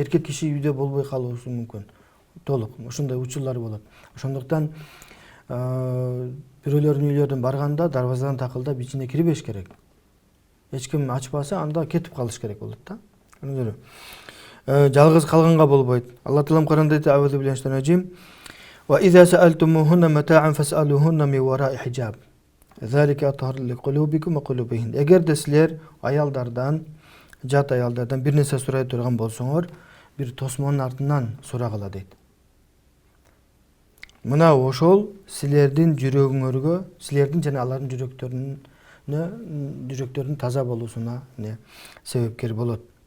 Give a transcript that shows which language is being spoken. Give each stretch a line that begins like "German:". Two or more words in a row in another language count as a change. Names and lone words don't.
Kyrgyz: Эркек киши үйдө болбой калуусу мүмкүн. Толук ошондой учурлар болот. Ошондуктан бирөөлөрдүн үйлөрүнө барганда дарбазадан такылдап ичине кирбеш керек. Эч ким ачпаса, анда кетип калыш керек болот да. Жалгыз калганга болбойт. Алла Таалам Куранда айтат:
Arabic: "أعوذ بالله من الرجيم. وإذا سألتموهن متاعا فاسألوهن من وراء حجاب. ذلك أطهر لقلوبكم وقلوبهن."
Kyrgyz: Эгерде силер аялдардан, жат аялдардан бир нерсе сурай турган болсоңор, бир тосмонун артынан сурагыла дейт. Мына ошол силердин жүрөгүңөргө, силердин жана алардын жүрөктөрүнүн таза болуусуна себепкер болот.